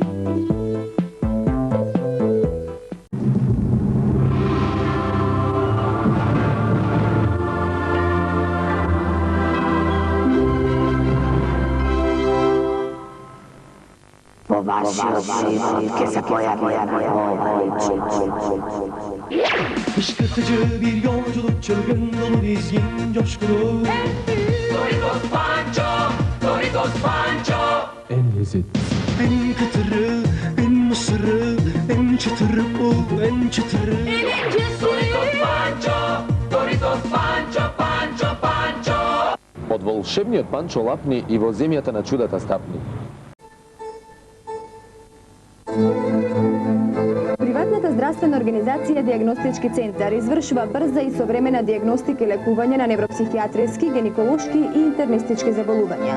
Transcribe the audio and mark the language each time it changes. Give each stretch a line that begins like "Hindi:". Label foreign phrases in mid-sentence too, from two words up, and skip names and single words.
Macedonian: По вашиот живот ке се појави
Turkish: Fışkırtıcı bir yolculuk, çılgın dolu dizgin coşkulu. Doritos Pancho, Doritos Pancho. En lezzetli, en kıtırı, en mısırı, en çıtırı bu, en çıtırı. Doritos Pancho, Doritos Pancho, Pancho, Pancho.
Macedonian: Од волшебниот Панчо лапни и во земјата на чудата стапни. Приватната здравствена организација Диагностички центар извршува брза и современа диагностика и лекување на невропсихијатриски, гинеколошки и интернистички заболувања.